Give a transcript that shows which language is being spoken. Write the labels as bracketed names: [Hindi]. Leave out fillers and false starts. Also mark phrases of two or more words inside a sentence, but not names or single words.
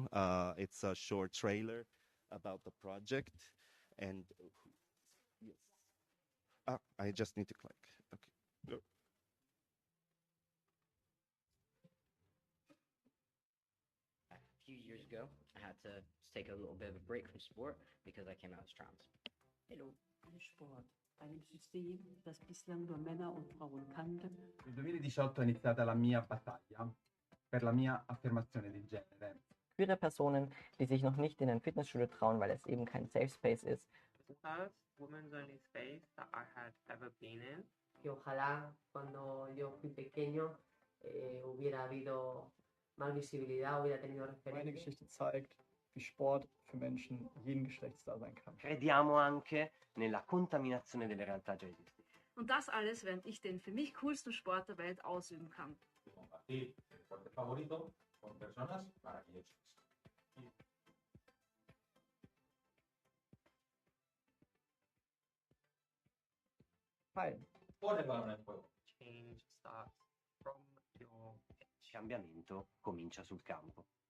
[English] It's a short trailer about the project, and yes, I just need to click. Okay. A few years ago, I had to take a little bit of a break from sport because I came out as trans. Hello, [German] Sport, einem System, das bislang nur Männer und Frauen kannte. [Italian] Nel 2018 è iniziata la mia battaglia per la mia affermazione di genere. [German] Queere Personen, die sich noch nicht in ein Fitnessstudio trauen, weil es eben kein [English] Safe Space [German] ist. [English] The first women's only space that I had ever been in. [Spanish] Que ojalá cuando yo fui pequeño hubiera habido más visibilidad, hubiera tenido referencia. [German] Meine Geschichte zeigt, wie Sport für Menschen jeden Geschlechts da sein kann. [Italian] Crediamo anche nella contaminazione delle realtà già esistenti. [German] Und das alles, während ich den für mich coolsten Sport der Welt ausüben kann. [Spanish] Compartir el deporte favorito con personas maravillosas. [English] Hi. [Spanish] Pon el balón en juego. [English] Change starts from your [Italian] Il cambiamento comincia sul campo.